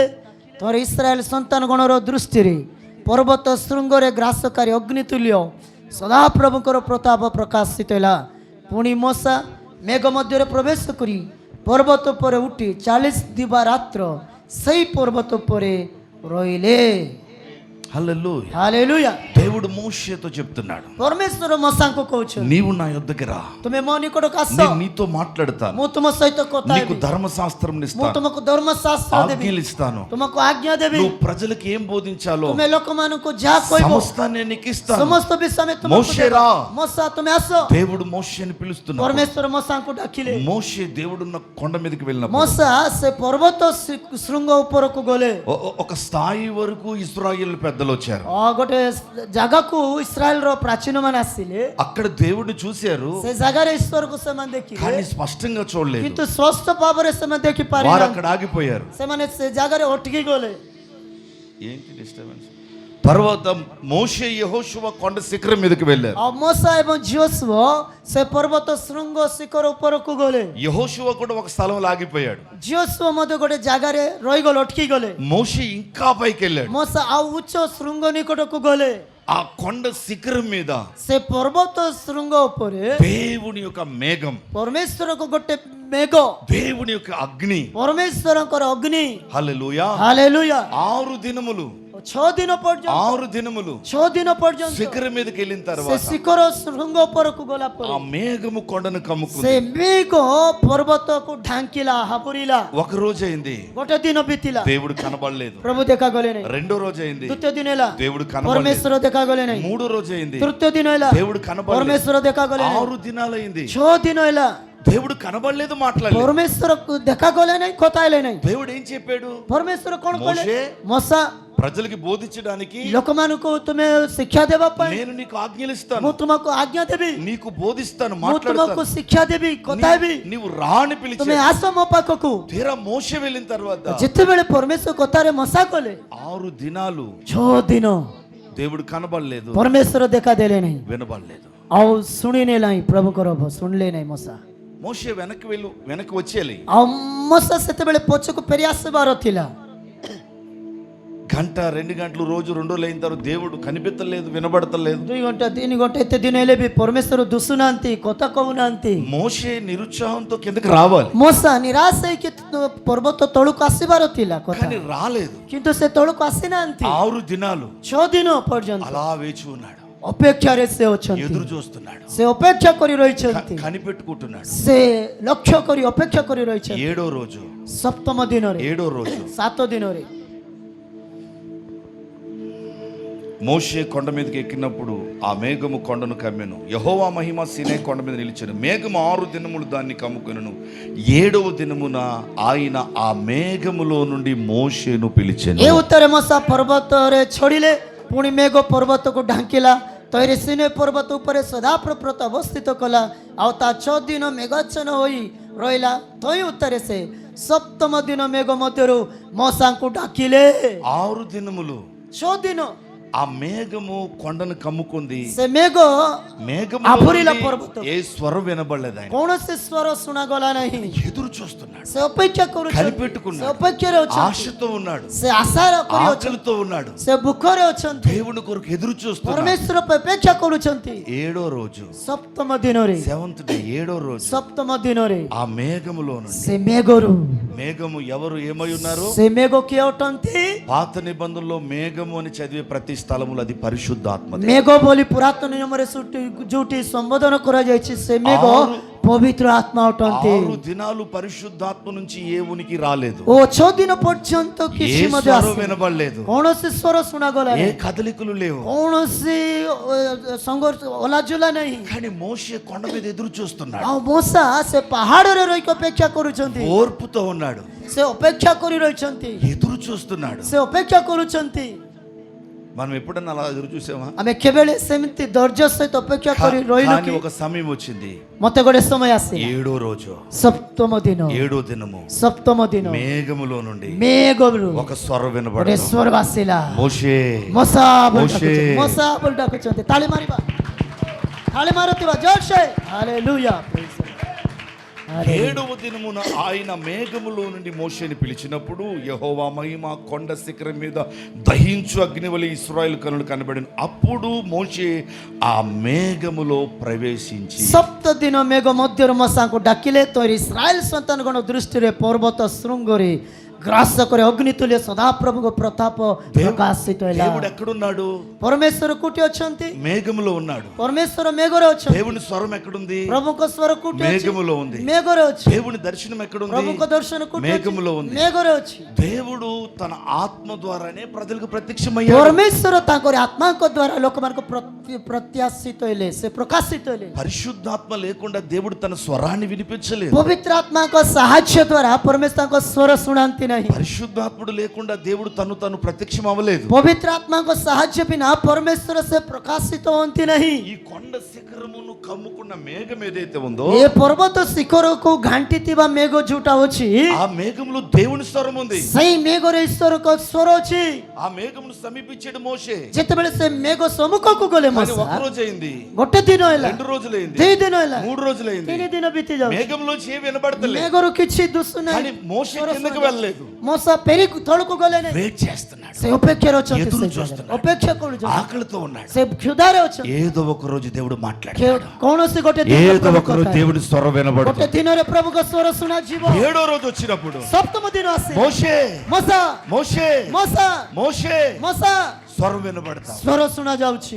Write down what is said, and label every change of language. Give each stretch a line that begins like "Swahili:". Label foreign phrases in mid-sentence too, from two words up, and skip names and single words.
Odia: ତୋର ଇସ୍ରାଏଲ ସନ୍ତାନ ଗଣର ଦୃଷ୍ଟିରେ ପର୍ବତ ଶୃଙ୍ଗରେ ଗ୍ରାସକାରୀ ଅଗ୍ନିତୁଲ୍ୟ ସଦାପ୍ରଭୁଙ୍କର ପ୍ରତାପ ପ୍ରକାଶିତ ହେଲା। ପୁଣି ମଶା ମେଘ ମଧ୍ୟରେ ପ୍ରବେଶ କରି ପର୍ବତ ଉପରେ ଉଠି 40 ଦିବାରାତ୍ର ସେଇ ପର୍ବତ ଉପରେ ରହିଲେ।
Telugu: హల్లెలూయా. హల్లెలూయా। దేవుడు మోషేతో చెప్తున్నాడు,
Odia: ପରମେଶ୍ୱର ମଶାଙ୍କୁ କହୁଛନ୍ତି
Telugu: నీవు నా యొద్దకి రా,
Odia: ତୁମେ ମୋ ନିକଟକୁ ଆସ,
Telugu: నేను నీతో మాట్లాడతాను,
Odia: ମୁଁ ତୁମ ସହିତ କଥା
Telugu: నీకు
Odia: ହେବି,
Telugu: ధర్మశాస్త్రం
Odia: ମୁଁ
Telugu: ఇస్తాను,
Odia: ତୁମକୁ ଧର୍ମଶାସ୍ତ୍ର ଦେବି,
Telugu: ఆజ్ఞలు ఇస్తాను,
Odia: ତୁମକୁ ଆଜ୍ଞା ଦେବି,
Telugu: నువ్వు ప్రజలకు ఏం బోధించాలో
Odia: ତୁମେ ଲୋକମାନଙ୍କୁ ଯାହା କହିବ
Telugu: సమస్తాన్ని నేను నీకు ఇస్తాను.
Odia: ସମସ୍ତ ବିଷୟ ଆମେ ତୁମକୁ
Telugu: మోషే
Odia: ଦେବା।
Telugu: రా.
Odia: ମଶା ତୁମେ ଆସ।
Telugu: దేవుడు మోషేని పిలుస్తున్నాడు.
Odia: ପରମେଶ୍ୱର ମଶାଙ୍କୁ ଡାକିଲେ।
Telugu: మోషే దేవుడున్న కొండ మీదకి వెళ్ళినప్పుడు
Odia: ମଶା ସେ ପର୍ବତ ଶୃଙ୍ଗ ଉପରକୁ ଗଲେ।
Telugu: ఒక స్థాయి వరకు ఇశ్రాయేలు పెద్దలు వచ్చారు.
Odia: ଗୋଟେ ଜାଗାକୁ ଇସ୍ରାଏଲର ପ୍ରାଚୀନ ମାନେ ଆସିଲେ।
Telugu: అక్కడ దేవుడిని చూశారు,
Odia: ସେ ଜାଗାରେ ଈଶ୍ୱରକୁ ସେମାନେ ଦେଖିଲେ,
Telugu: కానీ స్పష్టంగా చూడలేదు.
Odia: କିନ୍ତୁ ସ୍ପଷ୍ଟ ଭାବରେ ସେମାନେ ଦେଖି
Telugu: వారు
Odia: ପାରିଲେ।
Telugu: అక్కడ ఆగిపోయారు. ସେମାନେ ସେ ଜାଗାରେ ଅଟକି ଗଲେ। ఏంటి డిస్టర్బెన్స్? తర్వాత మోషే యెహోషువ కొండ శిఖరం మీదకి వెళ్ళారు.
Odia: ଆଉ ମଶା ଏବଂ ଝିଅସୁଅ ସେ ପର୍ବତ ଶୃଙ୍ଗ ଶିଖର ଉପରକୁ ଗଲେ।
Telugu: యెహోషువ కూడా ఒక స్థలంలో ఆగిపోయాడు.
Odia: ଝିଅସୁଅ ମଧ୍ୟ ଗୋଟେ ଜାଗାରେ ରହିଗଲେ, ଅଟକି ଗଲେ।
Telugu: మోషే ఇంకా పైకి వెళ్ళాడు.
Odia: ମଶା ଆଉ ଉଚ୍ଚ ଶୃଙ୍ଗ ନିକଟକୁ ଗଲେ।
Telugu: ఆ కొండ శిఖరం మీద
Odia: ସେ ପର୍ବତ ଶୃଙ୍ଗ ଉପରେ
Telugu: దేవుని యొక్క మేఘం,
Odia: ପରମେଶ୍ୱରଙ୍କ ଗୋଟେ ମେଘ,
Telugu: దేవుని యొక్క అగ్ని,
Odia: ପରମେଶ୍ୱରଙ୍କର ଅଗ୍ନି।
Telugu: హల్లెలూయా,
Odia: ହାଲେଲୁୟା।
Telugu: 6 దినములు
Odia: 6 ଦିନ ପର୍ଯ୍ୟନ୍ତ
Telugu: 6 దినములు
Odia: 6 ଦିନ ପର୍ଯ୍ୟନ୍ତ
Telugu: శిఖరం మీదకి వెళ్ళిన
Odia: ସେ
Telugu: తర్వాత
Odia: ଶିଖର ଶୃଙ୍ଗ ଉପରକୁ ଗଲା
Telugu: ఆ
Odia: ପରେ
Telugu: మేఘము కొండను
Odia: ସେ
Telugu: కమ్ముకుంది.
Odia: ମେଘ ପର୍ବତକୁ ଢାଙ୍କିଲା, ହାବୁରିଲା।
Telugu: ఒక రోజు అయింది,
Odia: ଗୋଟେ ଦିନ ବିତିଲା,
Telugu: దేవుడు కనబడలేదు.
Odia: ପ୍ରଭୁ ଦେଖାଗଲେ ନାହିଁ।
Telugu: రెండో రోజు అయింది,
Odia: ଦ୍ୱିତୀୟ ଦିନ ହେଲା,
Telugu: దేవుడు కనబడలేదు.
Odia: ପରମେଶ୍ୱର ଦେଖାଗଲେ ନାହିଁ।
Telugu: మూడో రోజు అయింది,
Odia: ତୃତୀୟ ଦିନ ହେଲା,
Telugu: దేవుడు కనబడలేదు.
Odia: ପରମେଶ୍ୱର ଦେଖାଗଲେ ନାହିଁ।
Telugu: 6 దినాలైంది,
Odia: 6 ଦିନ ହେଲା,
Telugu: దేవుడు కనబడలేదు, మాట్లాడలేదు.
Odia: ପରମେଶ୍ୱରକୁ ଦେଖାଗଲେ ନାହିଁ, କଥା ହେଲେ ନାହିଁ।
Telugu: దేవుడు ఏం చెప్పాడు?
Odia: ପରମେଶ୍ୱର କଣ କଲେ?
Telugu: మోషే,
Odia: ମଶା
Telugu: ప్రజలకి బోధించడానికి
Odia: ଲୋକମାନଙ୍କୁ ତୁମେ ଶିକ୍ଷା ଦେବା ପାଇଁ
Telugu: నేను నీకు ఆజ్ఞలు ఇస్తాను,
Odia: ମୁଁ ତୁମକୁ ଆଜ୍ଞା ଦେବି,
Telugu: నీకు బోధిస్తాను,
Odia: ମୁଁ ତୁମକୁ
Telugu: మాట్లాడతాను,
Odia: ଶିକ୍ଷା ଦେବି, କଥା ହେବି,
Telugu: నీవు రాని
Odia: ତୁମେ
Telugu: పిలిచి
Odia: ଆସ ମୋ ପାଖକୁ।
Telugu: తీరా మోషే వెళ్ళిన తర్వాత
Odia: ଯେତେବେଳେ ପରମେଶ୍ୱର କଥାରେ ମଶା କଲେ,
Telugu: 6 దినాలు
Odia: 6 ଦିନ
Telugu: దేవుడు కనబడలేదు,
Odia: ପରମେଶ୍ୱର ଦେଖା ଦେଲେ ନାହିଁ,
Telugu: వినబడలేదు.
Odia: ଆଉ ଶୁଣିଲେ ନାହିଁ, ପ୍ରଭୁଙ୍କର ଶୁଣିଲେ ନାହିଁ ମଶା।
Telugu: మోషే వెనక్కి వచ్చేయాలి.
Odia: ଆଉ ମଶା ସେତେବେଳେ ପଛକୁ ଫେରି ଆସିବାର ଥିଲା।
Telugu: గంట 2 గంటలు రోజు 2 రోజులు అయిన తర్వాత దేవుడు కనిపించలేదు, వినబడతలేదు.
Odia: 2 ଘଣ୍ଟା 3 ଘଣ୍ଟା ଏତେ ଦିନ ହେଲେ ବି ପରମେଶ୍ୱର ଦୁଷୁନାହାନ୍ତି, କଥା କହୁନାହାନ୍ତି।
Telugu: మోషే నిరుత్సాహంతో కిందకి రావాలి,
Odia: ମଶା ନିରାଶ ହେଇକି ପର୍ବତ ତଳକୁ ଆସିବାର ଥିଲା କଥା,
Telugu: కానీ రాలేదు.
Odia: କିନ୍ତୁ ସେ ତଳକୁ ଆସିନାହାନ୍ତି।
Telugu: 6 దినాలు
Odia: 6 ଦିନ ପର୍ଯ୍ୟନ୍ତ
Telugu: అలా వేచి ఉన్నాడు,
Odia: ଅପେକ୍ଷାରେ ସେ ଅଛନ୍ତି,
Telugu: ఎదురు చూస్తున్నాడు,
Odia: ସେ ଅପେକ୍ଷା କରି ରହିଛନ୍ତି,
Telugu: కనిపెట్టుకుంటున్నాడు.
Odia: ସେ ଲକ୍ଷ୍ୟ କରି ଅପେକ୍ଷା କରି ରହିଛନ୍ତି।
Telugu: 7వ రోజు,
Odia: ସପ୍ତମ ଦିନରେ
Telugu: 7వ రోజు
Odia: 7 ଦିନରେ
Telugu: మోషే కొండ మీదకి ఎక్కినప్పుడు ఆ మేఘము కొండను కమ్మెను. యెహోవా మహిమ సీనే కొండ మీద నిలిచెను. మేఘము 6 దినములు దాన్ని కమ్ముకొనెను. 7వ దినమున ఆయన ఆ మేఘములో నుండి మోషేను పిలిచెను.
Odia: ଏ ଉତ୍ତରେ ମଶା ପର୍ବତରେ ଛଡ଼ିଲେ, ପୁଣି ମେଘ ପର୍ବତକୁ ଢାଙ୍କିଲା, ତୈରେ ସିନେ ପର୍ବତ ଉପରେ ସଦାପ୍ରଭୃତ ଅବସ୍ଥିତ କଲା, ଆଉ ତା 6 ଦିନ ମେଘାଚ୍ଛନ୍ନ ହୋଇ ରହିଲା। ତୈ ଉତ୍ତରେ ସେ ସପ୍ତମ ଦିନ ମେଘ ମଧ୍ୟରୁ ମଶାଙ୍କୁ ଡାକିଲେ।
Telugu: 6 దినములు
Odia: 6 ଦିନ
Telugu: ఆ మేఘము కొండను కమ్ముకుంది.
Odia: ସେ ମେଘ
Telugu: మేఘములో ఆపురిల నుండి పర్వతం. ఏ స్వరం వినబడలేదు. ఆయన
Odia: କୌଣସି ସ୍ୱର ଶୁଣାଗଲା ନାହିଁ।
Telugu: ఎదురు చూస్తున్నాడు,
Odia: ସେ ଅପେକ୍ଷା କରୁଛନ୍ତି, ସେ
Telugu: కనిపెట్టుకున్నాడు,
Odia: ଅପେକ୍ଷାରେ ଅଛନ୍ତି,
Telugu: ఆశతో ఉన్నాడు,
Odia: ସେ ଆଶାର କରି ଅଛନ୍ତି,
Telugu: ఆకలితో ఉన్నాడు,
Odia: ସେ ଭୁଖରେ ଅଛନ୍ତି,
Telugu: దేవుని కొరకు ఎదురు చూస్తున్నాడు.
Odia: ପରମେଶ୍ୱର ପାଇଁ ଅପେକ୍ଷା କରୁଛନ୍ତି।
Telugu: 7వ రోజు,
Odia: ସପ୍ତମ ଦିନରେ
English: 7th day,
Telugu: 7వ రోజు
Odia: ସପ୍ତମ ଦିନରେ
Telugu: ఆ మేఘములో నుండి,
Odia: ସେ ମେଘରୁ,
Telugu: మేఘము ఎవరు ఏమై ఉన్నారు?
Odia: ସେ ମେଘ କିଏ ଅଟନ୍ତି?
Telugu: పాత నిబంధనలో మేఘము అని చదివే ప్రతి స్థలములో అది పరిశుద్ధాత్మ.
Odia: ମେଘ ବୋଲି ପୁରାତନ ନିୟମରେ ଯୋଉଠି ସମ୍ବୋଧନ କରାଯାଇଛି, ସେ ମେଘ ପବିତ୍ର ଆତ୍ମା ଅଟନ୍ତି।
Telugu: 6 దినాలు పరిశుద్ధాత్మ నుంచి ఏ ఉనికి రాలేదు,
Odia: ଓ 6 ଦିନ ପର୍ଯ୍ୟନ୍ତ
Telugu: ఏ
Odia: କିଛି ମଧ୍ୟ
Telugu: స్వరం
Odia: ଆସିନି,
Telugu: వినబడలేదు,
Odia: କୌଣସି ସ୍ୱର ଶୁଣାଗଲା
Telugu: ఏ
Odia: ନାହିଁ,
Telugu: కదలికలు లేవు.
Odia: କୌଣସି ସଂଘର୍ଷ ଓଲାଜୁଲା ନାହିଁ।
Telugu: కానీ మోషే కొండ మీద ఎదురు చూస్తున్నాడు,
Odia: ଆଉ ମୂଷା ସେ ପାହାଡ଼ରେ ରହିକି ଅପେକ୍ଷା କରୁଛନ୍ତି,
Telugu: ఓర్పుతో ఉన్నాడు,
Odia: ସେ ଅପେକ୍ଷା କରି ରହିଛନ୍ତି,
Telugu: ఎదురు చూస్తున్నాడు.
Odia: ସେ ଅପେକ୍ଷା କରୁଛନ୍ତି।
Telugu: మనం ఎప్పుడన్నా అలా ఎదురు చూసామా?
Odia: ଆମେ କେବେଳେ ସେମିତି ଧୈର୍ଯ୍ୟ ସହିତ ଅପେକ୍ଷା କରି ରହିଲୁ
Telugu: కానీ
Odia: କି
Telugu: ఒక సమయం వచ్చింది,
Odia: ମତେ ଗୋଟେ ସମୟ ଆସିଲା,
Telugu: 7వ రోజు,
Odia: ସପ୍ତମ ଦିନ,
Telugu: 7వ దినము
Odia: ସପ୍ତମ ଦିନ
Telugu: మేఘములో నుండి
Odia: ମେଘରୁ
Telugu: ఒక స్వరం
Odia: ଗୋଟେ
Telugu: వినబడింది,
Odia: ସ୍ୱର ଆସିଲା,
Telugu: మోషే
Odia: ମଶା ବୋଲି
Telugu: మోషే।
Odia: ଡାକୁଛନ୍ତି, ମଶା ବୋଲି ଡାକୁଛନ୍ତି। ତାଳି ମାରିବା, ତାଳି ମାରୁଥିବା ଜୋରସେ, ହାଲେଲూయా,
English: Praise the Lord.
Telugu: 7వ దినమున ఆయన మేఘములో నుండి మోషేని పిలిచినప్పుడు యెహోవా మహిమ కొండ శిఖరం మీద దహించు అగ్నివలె ఇశ్రాయేలు కనులు కనబడిన. అప్పుడు మోషే ఆ మేఘములో ప్రవేశించి
Odia: ସପ୍ତ ଦିନ ମେଘ ମଧ୍ୟରୁ ମଶାଙ୍କୁ ଡାକିଲେ ତ ଇସ୍ରାଏଲ ସନ୍ତାନଗଣ ଦୃଷ୍ଟିରେ ପର୍ବତ ଶୃଙ୍ଗରେ ଗ୍ରାସ କରି ଅଗ୍ନିତୁଲ୍ୟ ସଦାପ୍ରଭୁଙ୍କ ପ୍ରତାପ ପ୍ରକାଶିତ ହେଲା।
Telugu: దేవుడు ఎక్కడున్నాడు?
Odia: ପରମେଶ୍ୱର କୋଉଠି ଅଛନ୍ତି?
Telugu: మేఘములో ఉన్నాడు.
Odia: ପରମେଶ୍ୱର ମେଘରେ ଅଛନ୍ତି।
Telugu: దేవుని స్వరం ఎక్కడుంది?
Odia: ପ୍ରଭୁଙ୍କ ସ୍ୱର କୋଉଠି ଅଛି?
Telugu: మేఘములో ఉంది.
Odia: ମେଘରେ ଅଛି।
Telugu: దేవుని దర్శనం ఎక్కడుంది?
Odia: ପ୍ରଭୁଙ୍କ ଦର୍ଶନ କୋଉଠି ଅଛି?
Telugu: మేఘములో ఉంది.
Odia: ମେଘରେ ଅଛି।
Telugu: దేవుడు తన ఆత్మ ద్వారానే ప్రజలకు ప్రత్యక్షమయ్యాడు.
Odia: ପରମେଶ୍ୱର ତାଙ୍କର ଆତ୍ମାଙ୍କ ଦ୍ୱାରା ଲୋକମାନଙ୍କୁ ପ୍ରତ୍ୟାଶିତ ହେଲେ, ସେ ପ୍ରକାଶିତ ହେଲେ।
Telugu: పరిశుద్ధాత్మ లేకుండా దేవుడు తన స్వరాన్ని వినిపించలేదు.
Odia: ପବିତ୍ର ଆତ୍ମାଙ୍କ ସାହାଯ୍ୟ ଦ୍ୱାରା ପରମେଶ୍ୱର ତାଙ୍କ ସ୍ୱର ଶୁଣାନ୍ତି ନାହିଁ।
Telugu: పరిశుద్ధాత్ముడు లేకుండా దేవుడు తను ప్రత్యక్షం అవ్వలేదు.
Odia: ପବିତ୍ର ଆତ୍ମାଙ୍କ ସାହାଯ୍ୟ ବିନା ପରମେଶ୍ୱର ସେ ପ୍ରକାଶିତ ହୁଅନ୍ତି ନାହିଁ।
Telugu: ఈ కొండ శిఖరమును కమ్ముకున్న మేఘం ఏదైతే ఉందో,
Odia: ఏ ପର୍ବତ ଶିଖରକୁ ଘାଣ୍ଟିଥିବା ମେଘ ଯୋଉଟା ଅଛି,
Telugu: ఆ మేఘంలో దేవుని స్వరం ఉంది.
Odia: ସେଇ ମେଘରେ ଈଶ୍ୱରଙ୍କ ସ୍ୱର ଅଛି।
Telugu: ఆ మేఘమును సమీపించాడు మోషే.
Odia: ଯେତେବେଳେ ସେ ମେଘ ସମ୍ମୁଖକୁ ଗଲେ
Telugu: కానీ
Odia: ମଶା,
Telugu: ఒక రోజు అయింది,
Odia: ଗୋଟେ ଦିନ ହେଲା,
Telugu: 2 రోజులైంది,
Odia: 2 ଦିନ ହେଲା,
Telugu: 3 రోజులైంది,
Odia: 3 ଦିନ ବିତି ଯାଉଛି,
Telugu: మేఘంలోంచి ఏం వినబడతలేదు.
Odia: ମେଘରୁ କିଛି ଦୁଷୁ
Telugu: కానీ
Odia: ନାହିଁ।
Telugu: మోషే కిందకి వెళ్ళలేదు,
Odia: ମଶା ପେରି ତଳକୁ ଗଲେ ନାହିଁ।
Telugu: వెయిట్ చేస్తున్నాడు,
Odia: ସେ ଅପେକ୍ଷାରେ ଅଛନ୍ତି,
Telugu: ఎదురు
Odia: ସେ ଜାଗାରେ
Telugu: చూస్తున్నాడు,
Odia: ଅପେକ୍ଷା କରୁଛନ୍ତି,
Telugu: ఆకలితో ఉన్నాడు.
Odia: ସେ କ୍ଷୁଧାରେ ଅଛନ୍ତି।
Telugu: ఏదో ఒక రోజు దేవుడు మాట్లాడాడు.
Odia: କୌଣସି ଗୋଟେ
Telugu: ఏదో ఒక రోజు దేవుడి స్వరం
Odia: ଗୋଟେ
Telugu: వినబడుతుంది.
Odia: ଦିନରେ ପ୍ରଭୁଙ୍କ ସ୍ୱର ଶୁଣାଯିବ।
Telugu: 7వ రోజు వచ్చినప్పుడు
Odia: ସପ୍ତମ ଦିନ ଆସେ,
Telugu: మోషే
Odia: ମଶା
Telugu: మోషే
Odia: ମଶା
Telugu: మోషే
Odia: ମଶା
Telugu: స్వరం వినబడతా.
Odia: ସ୍ୱର ଶୁଣା ଯାଉଛି।